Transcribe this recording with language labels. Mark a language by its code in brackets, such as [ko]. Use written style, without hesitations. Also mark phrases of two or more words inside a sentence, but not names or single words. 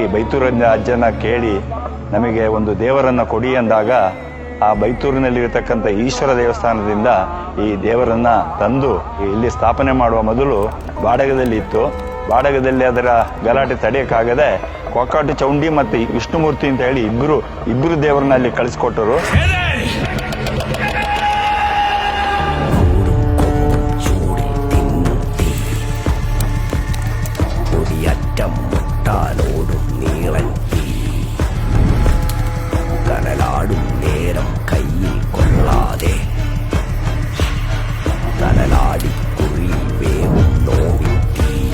[kn] ಬೈತೂರಿನ ಅಜ್ಜನ ಕೇಳಿ ನಮಗೆ ಒಂದು ದೇವರನ್ನ ಕೊಡಿ ಅಂದಾಗ ಆ ಬೈತೂರಿನಲ್ಲಿರತಕ್ಕಂಥ ಈಶ್ವರ ದೇವಸ್ಥಾನದಿಂದ ಈ ದೇವರನ್ನ ತಂದು ಇಲ್ಲಿ ಸ್ಥಾಪನೆ ಮಾಡುವ ಮೊದಲು ಬಾಡಗದಲ್ಲಿ ಇತ್ತು. ಬಾಡಗದಲ್ಲಿ ಅದರ ಗಲಾಟೆ ತಡೆಯಕ್ಕಾಗದೆ ಕೊಕ್ಕಾಟು ಚೌಂಡಿ ಮತ್ತು ವಿಷ್ಣುಮೂರ್ತಿ ಅಂತ ಹೇಳಿ ಇಬ್ಬರು ದೇವರನ್ನ ಅಲ್ಲಿ ಕಳಿಸ್ಕೊಟ್ಟರು. [ml] ോടും നീളൻ കനലാടും നേരം കയ്യിൽ കൊള്ളാതെ കനലാടി കുഴി വേവും നോവിറ്റി